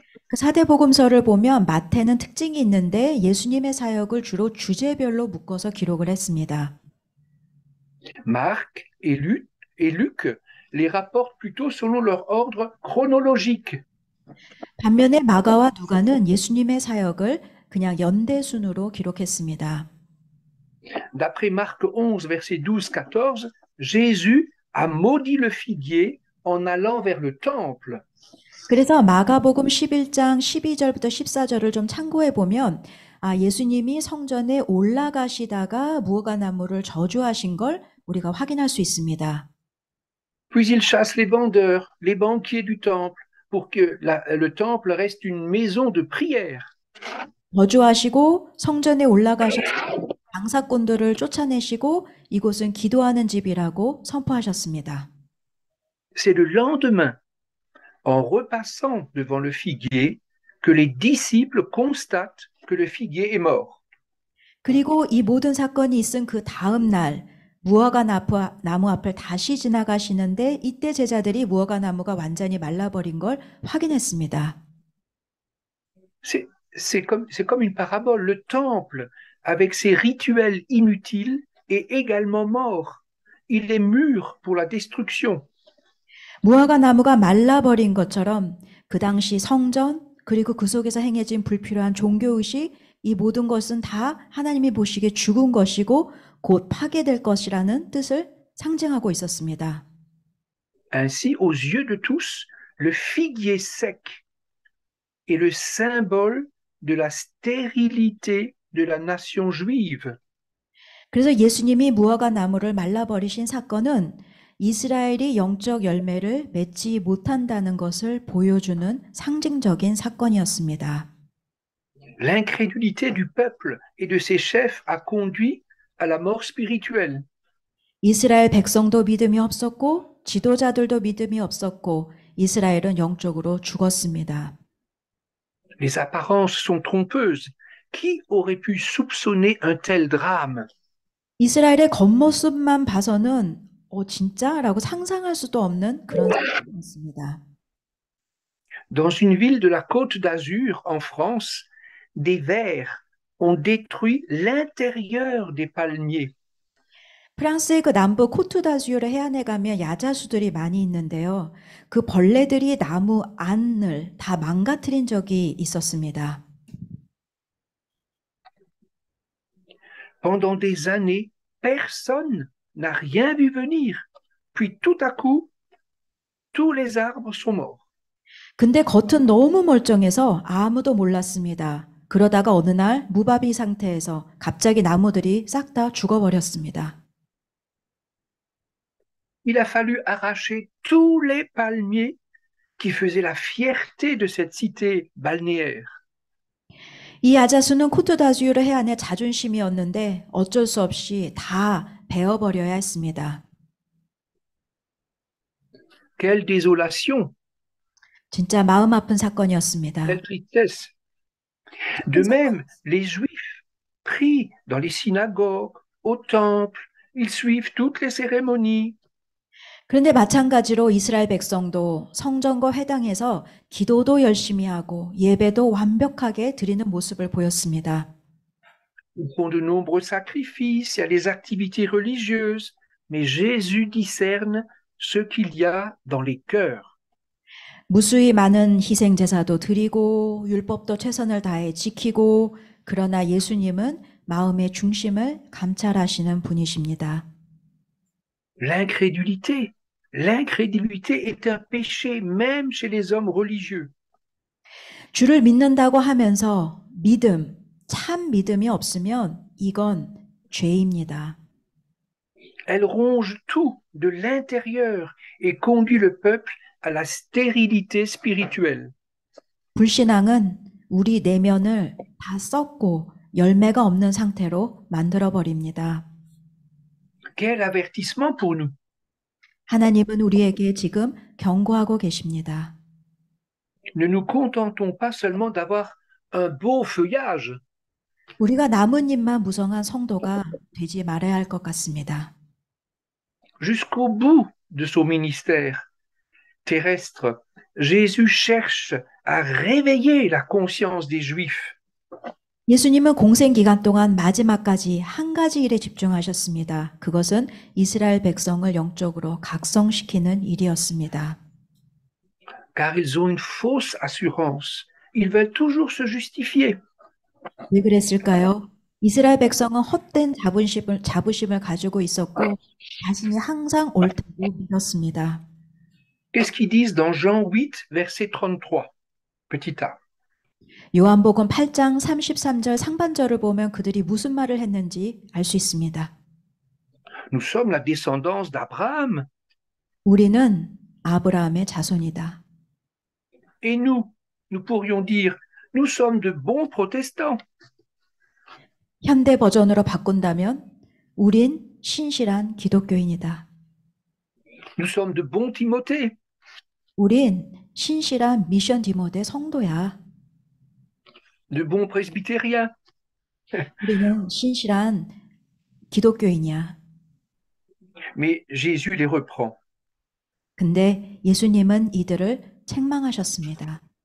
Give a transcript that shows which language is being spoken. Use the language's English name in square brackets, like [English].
[Korean] 그 사대복음서를 보면 마태는 특징이 있는데 예수님의 사역을 주로 주제별로 묶어서 기록을 했습니다. [French] Marc et Luc les rapportent plutôt selon leur ordre chronologique. [Korean] 반면에 마가와 누가는 예수님의 사역을 그냥 연대순으로 기록했습니다. [French] D'après Marc 11, verset 12-14, Jésus a maudit le figuier en allant vers le temple. [Korean] 그래서 마가복음 11장 12절부터 14절을 좀 참고해 보면 예수님이 성전에 올라가시다가 무화과나무를 저주하신 걸 우리가 확인할 수 있습니다. [French] Puis il chasse les vendeurs, les banquiers du temple, pour que le temple reste une maison de prière. [Korean] 저주하시고 성전에 올라가셔서 장사꾼들을 쫓아내시고 이곳은 기도하는 집이라고 선포하셨습니다. [French] C'est le lendemain, en repassant devant le figuier, que les disciples constatent que le figuier est mort. [Korean] 그리고 이 모든 사건이 있은 그 다음 날 무화과 나무 앞을 다시 지나가시는데 이때 제자들이 무화과 나무가 완전히 말라버린 걸 확인했습니다. [French] C'est comme une parabole. Le temple, avec ses rituels inutiles, est également mort. Il est mûr pour la destruction. [Korean] 무화과 나무가 말라버린 것처럼 그 당시 성전 그리고 그 속에서 행해진 불필요한 종교의식 이 모든 것은 다 하나님이 보시기에 죽은 것이고 곧 파괴될 것이라는 뜻을 상징하고 있었습니다. [French] Ainsi, aux yeux de tous, le figuier sec est le symbole de la stérilité de la nation juive. [Korean] 그래서 예수님이 무화과 나무를 말라버리신 사건은 이스라엘이 영적 열매를 맺지 못한다는 것을 보여주는 상징적인 사건이었습니다. [French] L'incrédulité du peuple et de ses chefs a conduit à la mort spirituelle. [Korean] 이스라엘 백성도 믿음이 없었고 지도자들도 믿음이 없었고 이스라엘은 영적으로 죽었습니다. [French] Les apparences sont trompeuses. Qui aurait pu soupçonner un tel drame? [Korean] 이스라엘의 겉모습만 봐서는 진짜라고 상상할 수도 없는 그런 상황이었습니다. [French] Dans une ville de la Côte d'Azur, en France, des vers ont détruit l'intérieur des palmiers. [Korean] 프랑스의 그 남부 코트다주르 해안에 가면 야자수들이 많이 있는데요. 그 벌레들이 나무 안을 다 망가뜨린 적이 있었습니다. [French] Pendant des années, personne n'a rien vu venir. Puis tout à coup, tous les arbres sont morts. [Korean] 근데 겉은 너무 멀쩡해서 아무도 몰랐습니다. 그러다가 어느 날 무바비 상태에서 갑자기 나무들이 싹 다 죽어버렸습니다. [French] Il a fallu arracher tous les palmiers qui faisaient la fierté de cette cité balnéaire. [Korean] 이 야자수는 코트다주르 해안의 자존심이었는데 어쩔 수 없이 다 베어버려야 했습니다. [French] Quelle désolation! [Korean] 진짜 마음 아픈 사건이었습니다. [French] Quelle tristesse! De même, les Juifs prient dans les synagogues, au temple, ils suivent toutes les cérémonies. [Korean] 그런데 마찬가지로 이스라엘 백성도 성전과 회당에서 기도도 열심히 하고 예배도 완벽하게 드리는 모습을 보였습니다. [French] Ils font de nombreux sacrifices, il y a les activités religieuses, mais Jésus discerne ce qu'il y a dans les cœurs. [Korean] 무수히 많은 희생 제사도 드리고 율법도 최선을 다해 지키고 그러나 예수님은 마음의 중심을 감찰하시는 분이십니다. [French] L'incrédulité. L'incrédulité est un péché même chez les hommes religieux. [Korean] 주를 믿는다고 하면서 참 믿음이 없으면 이건 죄입니다. [French] Elle ronge tout de l'intérieur et conduit le peuple à la stérilité spirituelle. [Korean] 불신앙은 우리 내면을 다 썩고 열매가 없는 상태로 만들어 버립니다. [French] Quel avertissement pour nous! [Korean] 하나님은 우리에게 지금 경고하고 계십니다. [French] Ne nous contentons pas seulement d'avoir un beau feuillage. [Korean] 우리가 나뭇잎만 무성한 성도가 되지 말아야 할 것 같습니다. [French] Jusqu'au bout de son ministère terrestre, Jésus cherche à réveiller la conscience des Juifs. [Korean] 예수님은 공생 기간 동안 마지막까지 한 가지 일에 집중하셨습니다. 그것은 이스라엘 백성을 영적으로 각성시키는 일이었습니다. [French] Car ils ont une fausse assurance. Ils veulent toujours se justifier. [Korean] 왜 그랬을까요? 이스라엘 백성은 헛된 자부심을 가지고 있었고 자신이 항상 옳다고 믿었습니다. [French] Qu'est-ce qu'ils disent dans Jean 8, verset 33? Petit a. [Korean] 요한복음 8장 33절 상반절을 보면 그들이 무슨 말을 했는지 알 수 있습니다. [French] Nous sommes la descendance d'Abraham. [Korean] 우리는 아브라함의 자손이다. [French] Et nous pourrions dire, nous sommes de bons protestants. [Korean] 현대 버전으로 바꾼다면 우린 신실한 기독교인이다. [French] Nous sommes de bons Timothée. [Korean] 우린 신실한 미션 디모데 성도야. [French] De bons presbytériens. [Korean] 우리는 신실한 기독교인이야. [French] Mais Jésus les reprend. [Korean] 근데 예수님은 이들을 책망하셨습니다.